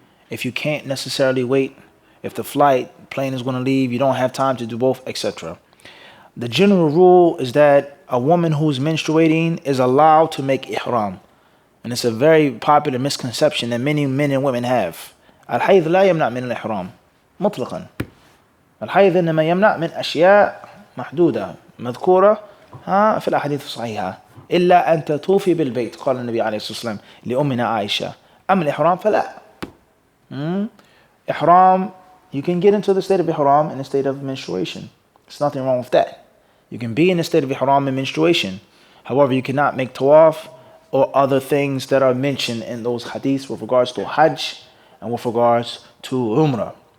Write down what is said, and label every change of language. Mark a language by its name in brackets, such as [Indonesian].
[English] If you can't necessarily wait, if the plane is going to leave, you don't have time to do both, etc. The general rule is that a woman who's menstruating is allowed to make ihram. And it's a very popular misconception that many men and women have. [Arabic] الحيض لا يمنع من الإحرام مطلقا. الحيض إنما يمنع من أشياء محدودة مذكورة في الأحاديث الصحيحة إلا أن تطوفي بالبيت قال النبي عليه الصلاة والسلام لأمنا عائشة. أما الإحرام فلا. [English] Ihram, you can get into the state of ihram in the state of menstruation. There's nothing wrong with that. You can be in the state of ihram and menstruation. However, you cannot make tawaf or other things that are mentioned in those hadiths with regards to hajj and with regards to umrah.